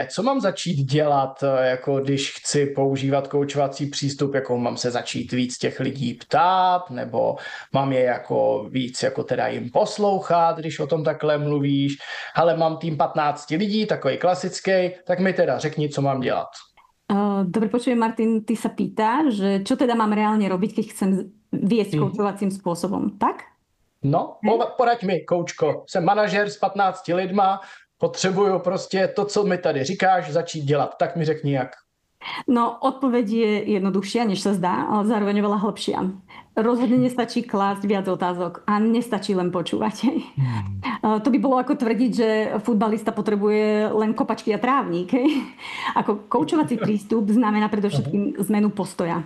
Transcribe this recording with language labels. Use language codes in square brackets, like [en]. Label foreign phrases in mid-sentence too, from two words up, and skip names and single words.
[cs] Co mám začít dělat, jako když chci používat koučovací přístup, jako mám se začít víc těch lidí ptát, nebo mám je jako víc jako teda jim poslouchat, když o tom takhle mluvíš, ale mám tým 15 lidí, takový klasický, tak mi teda řekni, co mám dělat. [sk] Dobre, počujem, Martin, ty sa pýtaš, že čo teda mám reálne robiť, keď chcem viesť koučovacím spôsobom, tak? [cs] No, poraď mi, koučko. Jsem manažer s 15 lidma, potřebuju prostě to, co mi tady říkáš, začít dělat. Tak mi řekni jak. [sk] No, odpoveď je jednoduchšia, než sa zdá, ale zároveň veľa hlbšia. Rozhodne nestačí klásť viac otázok a nestačí len počúvať. To by bolo ako tvrdiť, že futbalista potrebuje len kopačky a trávnik. Hej? Ako koučovací prístup znamená predovšetkým zmenu postoja.